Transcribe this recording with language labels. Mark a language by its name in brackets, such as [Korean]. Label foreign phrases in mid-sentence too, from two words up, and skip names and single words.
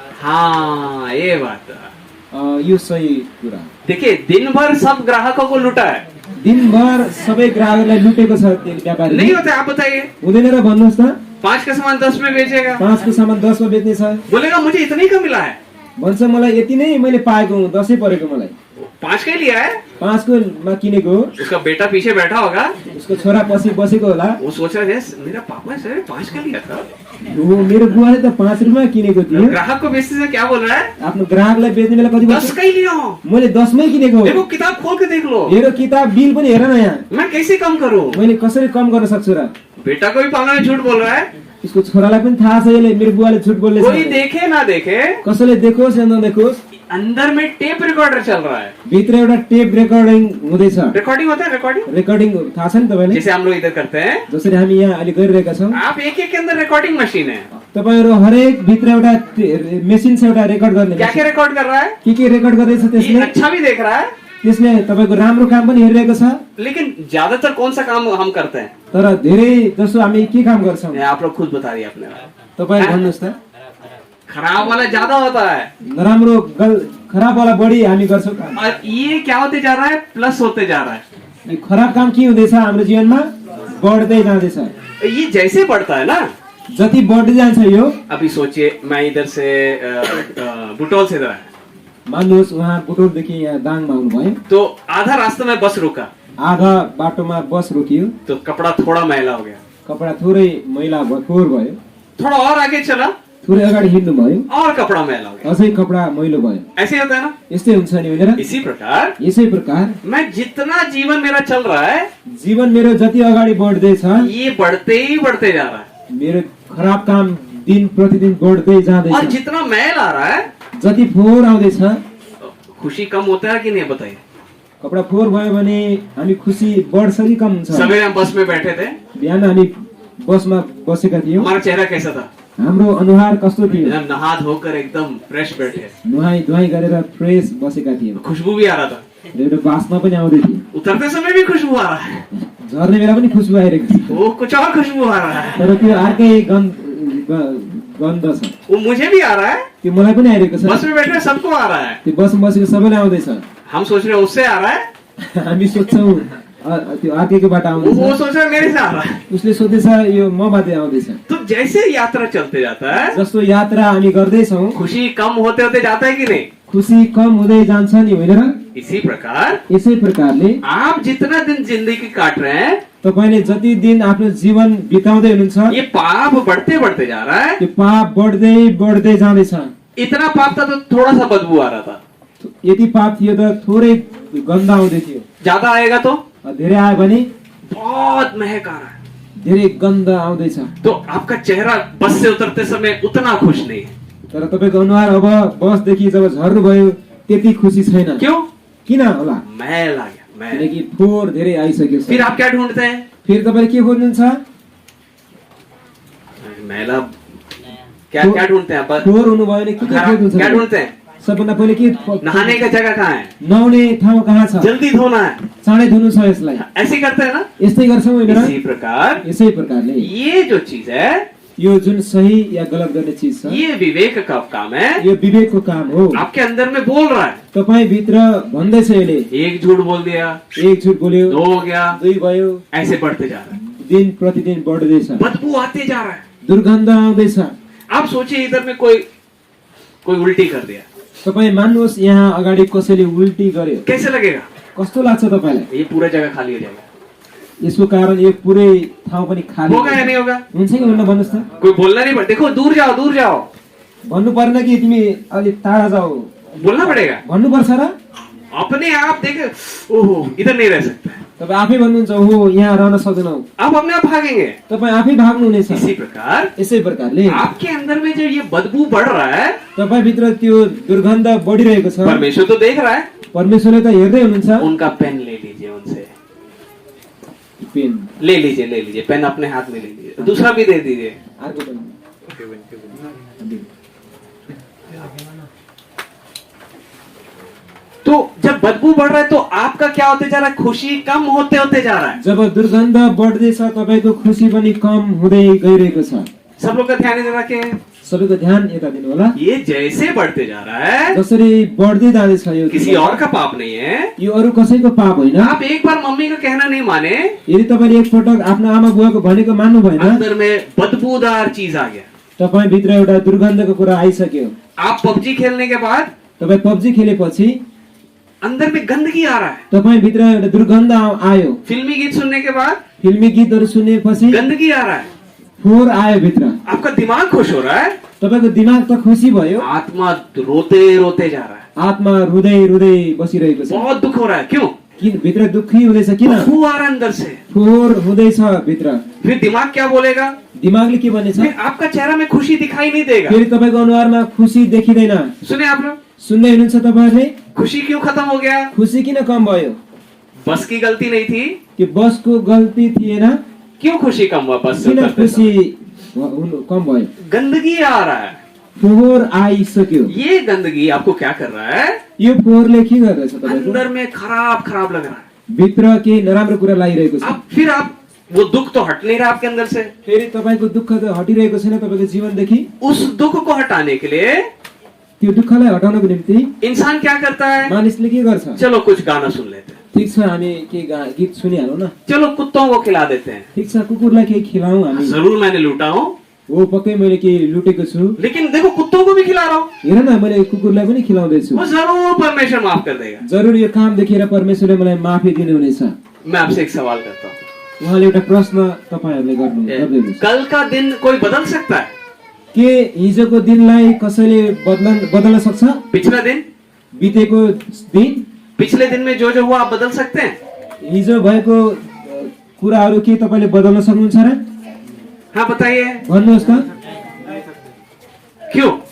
[Hindi] हाँ, ये बात। [Nepali] यो सही कुरा। [Hindi] देखिए, दिन भर सब ग्राहकों को लूटा है। [Nepali] दिनभर सबै ग्राहकलाई लुटेको छ त्यो व्यापारीले। [Hindi] नहीं होता, आप बताइए। [Nepali] हुँदैन र भन्नुहोस् त। [Hindi] 5 का सामान 10 में बेचेगा, [Nepali] 5 को सामान 10 मा बेच्ने छ, [Hindi] बोलेगा मुझे इतना ही का मिला है। [Nepali] भन्छ मलाई यति नै मैले पाएको हुँ, 10 परेको मलाई। [Hindi] 5 का ही लिया है। [Nepali] 5 को मा किनेको हो। [Hindi] उसका बेटा पीछे बैठा होगा, [Nepali] उसको छोरा पछि बसेको होला। [Hindi] वो सोच रहा है मेरा पापा सर 5 का लिया था। [Nepali] हो मेरो बुवाले त 5 रुपैयाँ किनेको थियो। [Hindi] ग्राहक को बेचते समय क्या बोल रहा है? [Nepali] आफ्नो ग्राहकलाई बेच्ने बेला कति [Hindi] 10 का ही लिया हूँ। [Nepali] मैले 10 मै किनेको हो। [Hindi] देखो किताब खोल के देख लो। [Nepali] मेरो किताब बिल पनि हेर न यहाँ। [Hindi] मैं कैसे कम करूँ? [Nepali] मैले कसरी कम गर्न सक्छु र? [Hindi] बेटा को भी पालना में झूठ बोल रहा है। [Nepali] उसको छोरालाई पनि थाहा छ यसले मेरो बुवाले झुट बोल्ने [Hindi] कोई देखे ना देखे, [Nepali] कसैले देखोस् या नदेखोस्, [Hindi] अंदर में टेप रिकॉर्डर चल रहा है। [Nepali] भित्र एउटा टेप रेकर्डिङ हुँदैछ। [Hindi] रिकॉर्डिंग होता है, रिकॉर्डिंग [Nepali] रेकर्डिङ थाहा छ नि तपाईलाई? [Hindi] जैसे हम लोग इधर करते हैं, [Nepali] जसरी हामी यहाँ अहिले गरिरहेका छौँ। [Hindi] आप एक के अंदर रिकॉर्डिंग मशीन है। [Nepali] तपाईहरु हरेक भित्र एउटा मेसिन छ, एउटा रेकर्ड गर्ने। [Hindi] क्या रिकॉर्ड कर रहा है? [Nepali] के रेकर्ड गर्दैछ [Hindi] ये [Nepali] त्यसले? [Hindi] अच्छा भी देख रहा है, [Nepali] त्यसले तपाईको राम्रो काम पनि हेरिरहेको छ। [Hindi] लेकिन ज्यादातर कौन सा काम हम करते हैं? [Nepali] तर धेरै जसो हामी के काम गर्छौं? [Hindi] आप लोग खुद बता दिए अपने। [Nepali] तपाई भन्नुस् त। [Hindi] खराब वाला ज्यादा होता है, [Nepali] नराम्रो खराब वाला बढी हामी गर्छौं काम। [Hindi] और ये क्या होते जा रहा है? प्लस होते जा रहा है। [Nepali] खराब काम के हुँदैछ हाम्रो जीवनमा? बढ्दै जाँदैछ। [Hindi] ये जैसे बढ़ता है ना, [Nepali] जति बढ्दै जान्छ यो। [Hindi] अभी सोचिए, मैं इधर से बुटोल से इधर आया, [Nepali] मान्नुहोस् उहाँ बुटोलदेखि यहाँ दाङमा आउनुभयो, [Hindi] तो आधा रास्ता में बस रुका, [Nepali] आधा बाटोमा बस रोकियो, [Hindi] तो कपड़ा थोड़ा मैला हो गया। [Nepali] कपडा थोरै मैला फोहोर भयो। [Hindi] थोड़ा और आगे चला, [Nepali] थोरै अगाडि हिँड्नु भयो, [Hindi] और कपड़ा मैला हो गया। [Nepali] अझै कपडा मैलो भयो। [Hindi] ऐसे होता है ना? [Nepali] यस्तै हुन्छ नि होइन र? [Hindi] इसी प्रकार [Nepali] यसै प्रकार [Hindi] मैं जितना जीवन मेरा चल रहा है, [Nepali] जीवन मेरो जति अगाडि बढ्दैछ, [Hindi] ये बढ़ते ही बढ़ते जा रहा है। [Nepali] मेरो खराब काम दिन प्रतिदिन बढ्दै [Hindi] और [Nepali] जाँदैछ। [Hindi] जितना मैल आ रहा है, [Nepali] जति फोहोर आउँदैछ, [Hindi] खुशी कम होता है कि नहीं बताइए। [Nepali] कपडा फोहोर भयो भने हामी खुसी बढ्छ कि कम हुन्छ? [Hindi] सवेरे हम बस में बैठे थे, [Nepali] बिहान हामी बसमा बसेका थियौँ। [Hindi] हमारा चेहरा कैसा था? [Nepali] हाम्रो अनुहार कस्तो थियो? [Hindi] एकदम नहा धोकर एकदम फ्रेश बैठे, [Nepali] नुहाई धुवाई गरेर फ्रेस बसेका थियौँ। [Hindi] खुशबू भी आ रहा था, [Nepali] र एउटा बास्ना पनि आउँदै थियो। [Hindi] उतरते समय भी खुशबू आ रहा है, [Nepali] झर्ने बेला पनि खुसबु आइरहेको छ। [Hindi] वो कुछ और खुशबू आ रहा है, [Nepali] तर त्यो अर्कै गन्ध छ। [Hindi] वो मुझे भी आ रहा है, [Nepali] त्यो मलाई पनि आइरहेको छ। [Hindi] बस में बैठे सबको आ रहा है। [Nepali] त्यो बसमा बसेको सबैलाई आउँदैछ। [Hindi] हम सोच रहे हैं उससे आ रहा है, [Nepali] हामी सोच्छौँ त्यो अर्कैकोबाट [Hindi] वो [Nepali] आउँदैछ। [Hindi] सोच रहा है मेरे से आ रहा है। [Nepali] उसले सोध्दैछ यो मबाटै आउँदैछ। [Hindi] तो जैसे यात्रा चलते जाता है, [Nepali] जस्तो यात्रा हामी गर्दैछौँ, [Hindi] खुशी कम होते होते जाता है कि नहीं? [Nepali] खुसी कम हुँदै जान्छ नि, होइन र? [Hindi] इसी प्रकार [Nepali] यसै प्रकारले [Hindi] आप जितना दिन जिंदगी काट रहे हैं, [Nepali] तपाईले जति दिन आफ्नो जीवन बिताउँदै हुनुहुन्छ, [Hindi] ये पाप बढ़ते बढ़ते जा रहा है। [Nepali] त्यो पाप बढ्दै बढ्दै जाँदैछ। [Hindi] इतना पाप था तो थोड़ा सा बदबू आ रहा था, [Nepali] यति पाप थियो त थोरै गन्ध आउँदै थियो। [Hindi] ज्यादा आएगा तो [Nepali] धेरै आयो भने [Hindi] बहुत महक आ रहा है। [Nepali] धेरै गन्ध आउँदैछ। [Hindi] तो आपका चेहरा बस से उतरते समय उतना खुश नहीं है। [Nepali] तर तपाईको अनुहार अब बसदेखि जब झर्नु भयो त्यति खुसी छैन। [Hindi] क्यों? [Nepali] किन होला? [Hindi] मैल आ गया, मैल। [Nepali] किनकि फोहोर धेरै आइसक्यो छ। [Hindi] फिर आप क्या ढूंढते हैं? [Nepali] फेरि तपाईले के खोज्नुहुन्छ? [Hindi] मैला क्या क्या ढूंढते हैं? [Nepali] फोहोर हुनु भयो भने के खोज्नुहुन्छ? [Hindi] क्या ढूंढते हैं? [Nepali] सबभन्दा पहिले के [Hindi] नहाने का जगह कहाँ है? [Nepali] नुहाउने ठाउँ कहाँ छ? [Hindi] जल्दी धोना है, [Nepali] चाँडै धुनु छ यसलाई। [Hindi] ऐसे करते हैं ना। [Nepali] यस्तै गर्छौँ होइन र? [Hindi] इसी प्रकार [Nepali] यसै प्रकारले [Hindi] ये जो चीज है, [Nepali] यो जुन सही या गलत गर्ने चीज छ, [Hindi] ये विवेक का काम है। [Nepali] यो विवेकको काम हो। [Hindi] आपके अंदर में बोल रहा है, [Nepali] तपाई भित्र भन्दैछ यसले, [Hindi] एक झूठ बोल दिया, [Nepali] एक झुट बोल्यो, [Hindi] दो हो गया, [Nepali] दुई भयो, [Hindi] ऐसे बढ़ते जा रहा है। [Nepali] दिन प्रतिदिन बढ्दैछ, [Hindi] बदबू आते जा रहा है। [Nepali] दुर्गन्ध आउँदैछ। [Hindi] आप सोचिए इधर में कोई उल्टी कर दिया, [Nepali] तपाई मान्नुहोस् यहाँ अगाडि कसैले उल्टी गर्यो, [Hindi] कैसे लगेगा? [Nepali] कस्तो लाग्छ तपाईलाई? [Hindi] ये पूरा जगह खाली हो जाएगा। [Nepali] यसको कारण यो पुरै ठाउँ पनि खाली [Hindi] होगा या नहीं होगा? [Nepali] हुन्छ कि हुन्न भन्नुहोस् त? [Hindi] कोई बोलना नहीं पड़ता, देखो दूर जाओ, दूर जाओ, [Nepali] भन्नु पर्न कि तिमी अलि टाढा जाऊ, [Hindi] बोलना पड़ेगा। [Nepali] भन्नु पर्छ र? [Hindi] अपने आप देखे, ओहो इधर नहीं रह सकता, [Nepali] तपाई आफै भन्नुहुन्छ ओहो यहाँ रहन सक्दैनौ, [Hindi] आप अपने आप भागेंगे। [Nepali] तपाई आफै भाग्नुहुनेछ। [Hindi] इसी प्रकार [Nepali] यसै प्रकारले [Hindi] आपके अंदर में जो ये बदबू बढ़ रहा है, [Nepali] तपाई भित्र त्यो दुर्गन्ध बढिरहेको छ। [Hindi] परमेश्वर तो देख रहा है। [Nepali] परमेश्वरले त हेर्दै हुनुहुन्छ। [Hindi] उनका पेन ले लीजिए, उनसे पेन ले लीजिए, पेन अपने हाथ में ले लीजिए, दूसरा भी दे दीजिए। [Nepali] अर्को पेन [Hindi] तो जब बदबू बढ़ रहा है तो आपका क्या होते जा रहा है? खुशी कम होते होते जा रहा है। [Nepali] जब दुर्गन्ध बढ्दैछ तपाईको खुसी पनि कम हुँदै गइरहेको छ। [Hindi] सब लोग का ध्यान इधर रखें। [Nepali] सबैको ध्यान यता दिनु होला। [Hindi] ये जैसे बढ़ते जा रहा है, [Nepali] जसरी बढ्दै जाँदैछ यो [Hindi] किसी और का पाप नहीं है। [Nepali] यो अरु कसैको पाप होइन। [Hindi] आप एक बार मम्मी का कहना नहीं माने, [Nepali] यदि तपाईले एक पटक आफ्नो आमा बुवाको भनेको मान्नु भएन, [Hindi] अंदर में बदबूदार चीज आ गया, [Nepali] तपाई भित्र एउटा दुर्गन्धको कुरा आइसक्यो। [Hindi] आप पबजी खेलने के बाद [Nepali] तपाई पबजी खेलेपछि [Hindi] अंदर में गंदगी आ रहा है, [Nepali] तपाई भित्र एउटा दुर्गन्ध आयो। [Hindi] फिल्मी गीत सुनने के बाद [Nepali] फिल्मी गीतहरु सुनेपछि [Hindi] गंदगी आ रहा है, [Nepali] फोहोर आयो भित्र। [Hindi] आपका दिमाग खुश हो रहा है, [Nepali] तपाईको दिमाग त खुसी भयो, [Hindi] आत्मा रोते रोते जा रहा है, [Nepali] आत्मा रुँदै रुँदै बसिरहेको छ। [Hindi] बहुत दुख हो रहा है। क्यों? [Nepali] किन भित्र दुखी हुँदैछ? किन? [Hindi] बदबू आ रहा है अंदर से। [Nepali] फोहोर हुँदैछ भित्र। [Hindi] फिर दिमाग क्या बोलेगा? [Nepali] दिमागले के भनेछ? [Hindi] फिर आपका चेहरा में खुशी दिखाई नहीं देगा। [Nepali] फेरि तपाईको अनुहारमा खुसी देखिदैन। [Hindi] सुने आप लोग, [Nepali] सुन्दै हुनुहुन्छ तपाईहरुले? [Hindi] खुशी क्यों खत्म हो गया? [Nepali] खुसी किन कम भयो? [Hindi] बस की गलती नहीं थी। [Nepali] कि बसको गल्ती थिएन? [Hindi] क्यों खुशी कम हुआ? बस से [Nepali] किन [Hindi] उतरते [Nepali] खुसी [Hindi] समय [Nepali] कम भयो? [Hindi] गंदगी आ रहा है। [Nepali] फोहोर आइसक्यो। [Hindi] ये गंदगी आपको क्या कर रहा है? [Nepali] यो फोहोरले के गर्दैछ तपाईको? [Hindi] अंदर में खराब खराब लग रहा है। [Nepali] भित्र के नराम्रो कुरा लागिरहेको छ। [Hindi] अब फिर आप वो दुख तो हट नहीं रहा आपके अंदर से। [Nepali] फेरि तपाईको दुःख त हटिरहेको छैन तपाईको जीवनदेखि। [Hindi] उस दुख को हटाने के लिए [Nepali] त्यो दुःखलाई हटाउनको निम्ति [Hindi] इंसान क्या करता है? [Nepali] मानिसले के गर्छ? [Hindi] चलो कुछ गाना सुन लेते हैं, [Nepali] ठीक छ हामी के गीत सुनिहालौँ न। [Hindi] चलो कुत्तों को खिला देते हैं। [Nepali] ठीक छ कुकुरलाई के खिलाउँ हामी। [Hindi] जरूर मैंने लूटा हूँ, [Nepali] हो पक्कै मैले के लुटेको छु। [Hindi] लेकिन देखो कुत्तों को भी खिला रहा हूँ। [Nepali] हेर न मैले कुकुरलाई पनि खिलाउँदैछु। [Hindi] वो जरूर परमेश्वर माफ कर देगा। [Nepali] जरुर यो काम देखेर परमेश्वरले मलाई माफी दिनुहुनेछ। [Hindi] मैं आपसे एक सवाल करता हूँ, [Nepali] उहाँले एउटा प्रश्न तपाईहरुले गर्नुहुन्छ। [Hindi] कल का दिन कोई बदल सकता है? [Nepali] के हिजोको दिनलाई कसैले बदल्न सक्छ? [Hindi] पिछला दिन, [Nepali] बितेको दिन, [Hindi] पिछले दिन में जो जो हुआ आप बदल सकते हैं? [Nepali] हिजो भएको कुराहरु के तपाईले बदल्न सक्नुहुन्छ र? [Hindi] हाँ बताइए, [Nepali] भन्नुहोस् त। [Hindi] क्यों? [Nepali] किन होला?